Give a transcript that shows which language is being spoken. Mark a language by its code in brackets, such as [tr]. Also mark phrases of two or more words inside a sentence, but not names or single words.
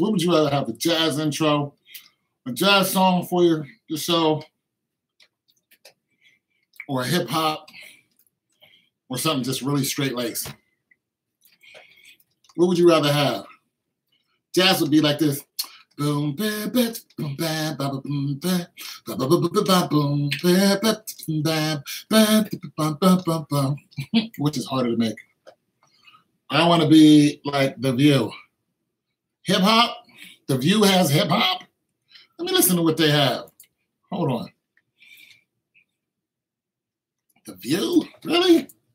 [en] What would you rather have? A jazz intro, a jazz song for your show, or a hip hop, or something just really straight laced? What would you rather have? Jazz would be like this. Boom, ba, ba, boom, ba, ba, boom, ba, ba, ba, ba, ba, ba, boom, ba, ba, ba, ba, ba, ba, ba, ba, which is harder to make. I want to be like The View. Hip hop? The View has hip hop? Let me listen to what they have. Hold on. The View? Really?